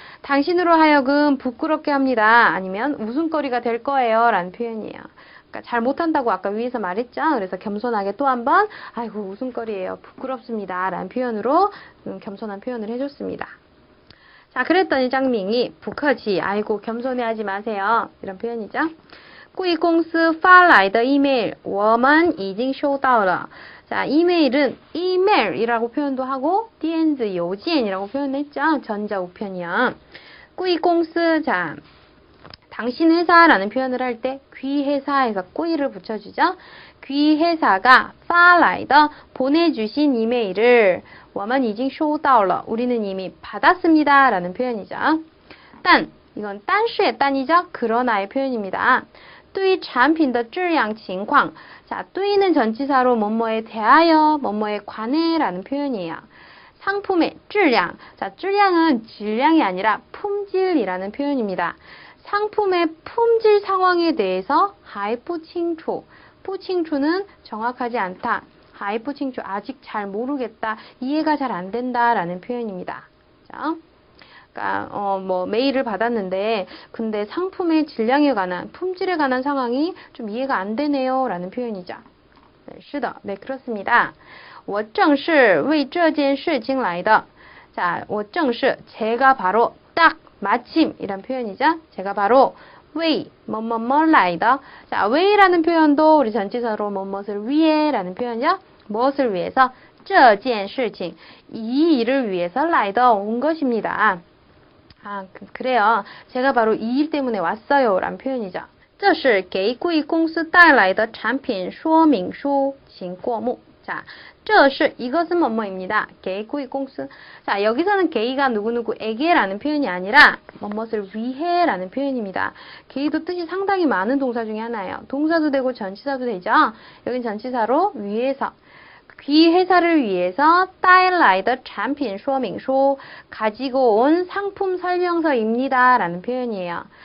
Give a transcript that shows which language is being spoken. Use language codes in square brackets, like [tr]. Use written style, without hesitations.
[ko] 당신으로 하여금 부끄럽게 합니다. 아니면 웃음거리가 될 거예요 라는 표현이에요. 그러니까 잘 못한다고 아까 위에서 말했죠. 그래서 겸손하게 또 한 번 아이고 웃음거리예요. 부끄럽습니다. 라는 표현으로 겸손한 표현을 해줬습니다. 자, 그랬더니 짱밍이 [zh] 不客气, [ko] 아이고 겸손해하지 마세요. 이런 표현이죠. [zh] 贵公司发来的 이메일 我们已经收到了. [ko] 자, 이메일은 이메일이라고 표현도 하고 电子邮件이라고 표현했죠. 전자우편이요. 贵公司, 자, 당신 회사라는 표현을 할 때 귀회사에서 꾸이를 붙여주죠. 귀회사가 [zh] 发来的 [ko] 보내주신 이메일을 [zh] 我们已经收到了 [ko] 우리는 이미 받았습니다 라는 표현이죠. 단, 이건 但是의 但이죠. 그러나의 표현입니다. [zh] 对于产品的质量情况. [ko] 자, 对는 전치사로 뭐뭐에 대하여, 뭐뭐에 관해 라는 표현이에요. 상품의 质量. 자, 质量은 질량이 아니라 품질이라는 표현입니다. 상품의 품질 상황에 대해서 [zh] 还不清楚. [ko] 不清楚는 정확하지 않다. [zh] 还不清楚 [ko] 아직 잘 모르겠다. 이해가 잘 안 된다라는 표현입니다. 자, 그러니까 뭐 메일을 받았는데 근데 상품의 질량에 관한 품질에 관한 상황이 좀 이해가 안 되네요라는 표현이죠. 네, [zh] 是的. [ko] 네, 그렇습니다. [zh] 我正是为这件事情来的. [ko] 자, [zh] 我正是 [ko] 제가 바로 딱 마침 이란 표현이죠. 제가 바로 为 뭐뭐뭐 来的. 자, 为라는 표현도 우리 전치사로 뭐뭇을 위해라는 표현이죠. 무엇을 위해서? [zh] 这件事情 [ko] 이 일을 위해서 来的 온 것입니다. 아, 그래요. 제가 바로 이 일 때문에 왔어요. 라는 표현이죠. [zh] 这是给贵公司带来的产品说明书请过目. [ko] 자, 这是 이것은 뭐뭐입니다. [zh] 给贵公司. [ko] 자, 여기서는 게이가 누구누구에게라는 표현이 아니라 뭐뭇을 위해라는 표현입니다. 게이도 뜻이 상당히 많은 동사 중에 하나예요. 동사도 되고 전치사도 되죠. 여긴 전치사로 위해서. 이 회사를 위해서 [zh] 带来的产品说明书 [ko] 가지고 온 상품 설명서입니다. 라는 표현이에요.